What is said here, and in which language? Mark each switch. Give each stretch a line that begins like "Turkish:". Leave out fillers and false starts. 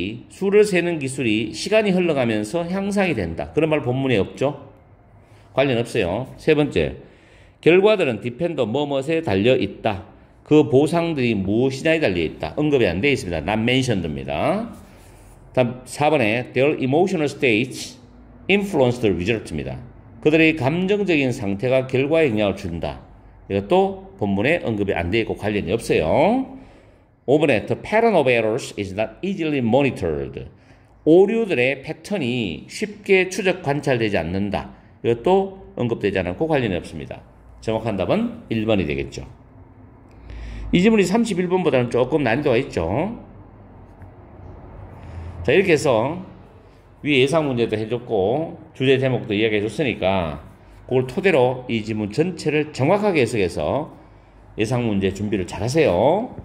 Korean: 수를 세는 기술이 시간이 흘러가면서 향상이 된다. 그런 말 본문에 없죠? 관련 없어요. 세 번째, 결과들은 디펜더 뭐뭐에 달려있다. 그 보상들이 무엇이냐에 달려있다. 언급이 안 되어 있습니다.
English: not mentioned
Korean: 입니다. 다음 4번에
English: their emotional states influence the result
Korean: 입니다. 그들의 감정적인 상태가 결과에 영향을 준다. 이것도 본문에 언급이 안 되어 있고 관련이 없어요. 5번에
English: the pattern of errors is not easily monitored.
Korean: 오류들의 패턴이 쉽게 추적 관찰되지 않는다. 이것도 언급되지 않았고 관련이 없습니다. 정확한 답은 1번이 되겠죠. 이 지문이 31번보다는 조금 난이도가 있죠. 자, 이렇게 해서 위에 예상 문제도 해줬고 주제 제목도 이야기해 줬으니까 그걸 토대로 이 지문 전체를 정확하게 해석해서 예상 문제 준비를 잘 하세요.